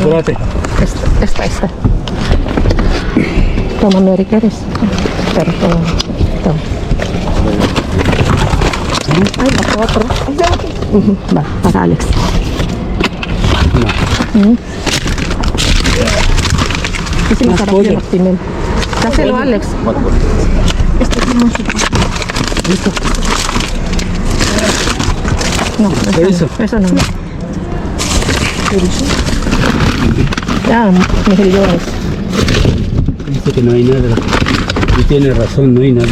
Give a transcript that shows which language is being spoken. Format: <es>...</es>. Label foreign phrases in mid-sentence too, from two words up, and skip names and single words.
<es>Chocolate. Esta. Toma, Mary, ¿quieres? Pero toma. Ay, la otro. Va, para Alex. No.</es> <tl>Kasi Mas masarap pollo. yung Actimel. Kasi lo, Alex.</tl> <es>Listo. No, Chorizo. eso no. Ya, mejillones. Dice que no hay nada. Y tiene razón, no hay nada.</es>